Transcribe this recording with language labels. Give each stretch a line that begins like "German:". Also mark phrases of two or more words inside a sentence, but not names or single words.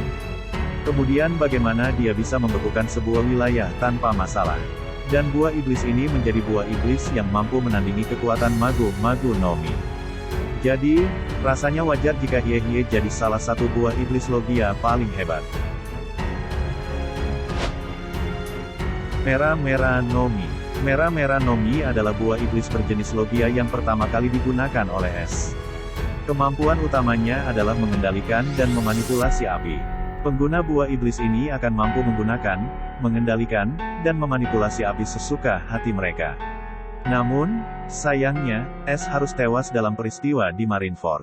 Indonesian: Kemudian bagaimana dia bisa membekukan sebuah wilayah tanpa masalah. Dan buah iblis ini menjadi buah iblis yang mampu menandingi kekuatan Magu Nomi. Jadi, rasanya wajar jika Hie-Hie jadi salah satu buah iblis Logia paling hebat. Mera-Mera Nomi. Mera-Mera Nomi adalah buah iblis berjenis Logia yang pertama kali digunakan oleh es. Kemampuan utamanya adalah mengendalikan dan memanipulasi api. Pengguna buah iblis ini akan mampu menggunakan, mengendalikan, dan memanipulasi api sesuka hati mereka. Namun, sayangnya, es harus tewas dalam peristiwa di Marineford.